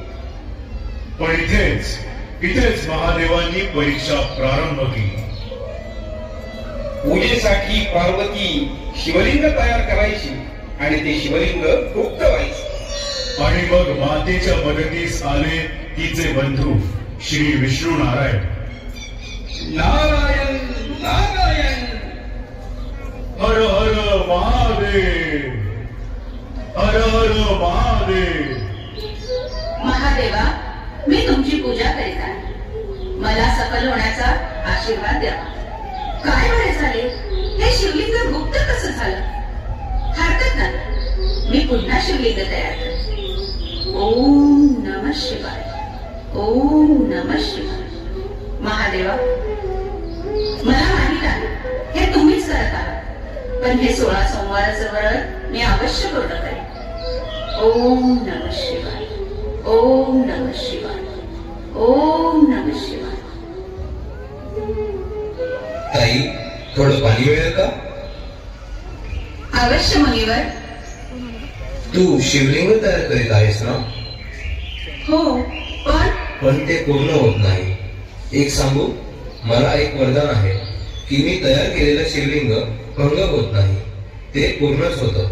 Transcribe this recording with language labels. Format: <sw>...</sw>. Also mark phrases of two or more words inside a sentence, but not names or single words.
<mr>पण इथेच महादेवांनी परीक्षा प्रारंभ केली. पूजेसाठी पार्वती शिवलिंग तयार करायची आणि ते शिवलिंग गुप्त व्हायचे. आणि मग मातेच्या मदतीस आले तिचे बंधू श्री विष्णू नारायण. नारायण नारायण हर हर महादेव, हर हर महादेव. महादेवा, मी तुमची पूजा करीत आहे. मला सफल होण्याचा आशीर्वाद द्या. काय बरे झाले, हे शिवलिंग गुप्त कसं झालं? हरकत नाही, मी पुन्हा शिवलिंग तयार करते.</mr> <sa>ओम नमः शिवाय, ओम नमः शिवाय.</sa> <mr>महादेवा, मला माहित आहे हे तुम्हीच करत आहात, पण हे 16 सोमवाराचं व्रत मी अवश्य पूर्ण करेन.</mr> <sa>ओम नमः शिवाय, ओम नमः शिवाय, ओम नमः शिवाय.</sa> <mr>ताई, थोडं पाणी मिळेल का? अवश्य मुनिवर. तू शिवलिंग तयार करीत आहेस ना? हो, पण ते पूर्ण होत नाही. एक सांगू, मला एक वरदान आहे की मी तयार केलेलं शिवलिंग भंग होत नाही, ते पूर्णच होतं.</mr>